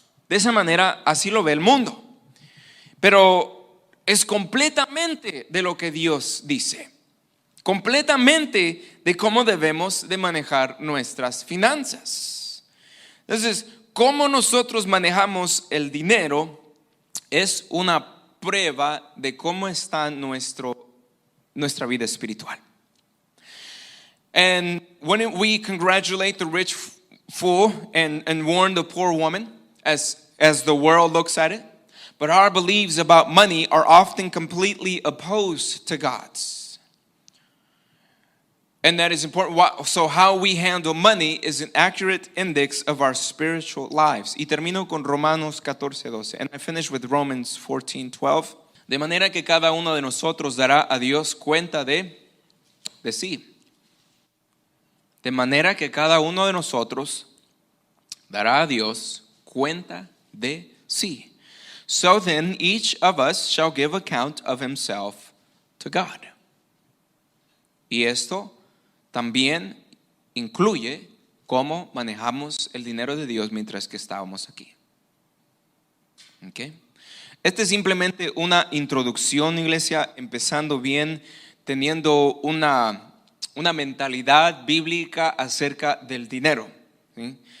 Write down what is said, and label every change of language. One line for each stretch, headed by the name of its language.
Spanish: De esa manera, así lo ve el mundo. Pero es completamente de lo que Dios dice, completamente de cómo debemos de manejar nuestras finanzas. Entonces, cómo nosotros manejamos el dinero es una prueba de cómo está nuestra vida espiritual.
English: And when we congratulate the rich fool and warn the poor woman as the world looks at it, but our beliefs about money are often completely opposed to God's. And that is important. So how we handle money is an accurate index of our spiritual lives.
Spanish: Y termino con Romanos 14:12.
English: And I finish with Romans 14:12.
Spanish: De manera que cada uno de nosotros dará a Dios cuenta de sí. De manera que cada uno de nosotros dará a Dios cuenta de sí.
English: So then each of us shall give account of himself to God.
Spanish: Y esto también incluye cómo manejamos el dinero de Dios mientras que estábamos aquí. ¿Okay? Este es simplemente una introducción, iglesia, empezando bien, teniendo una mentalidad bíblica acerca del dinero. ¿Sí?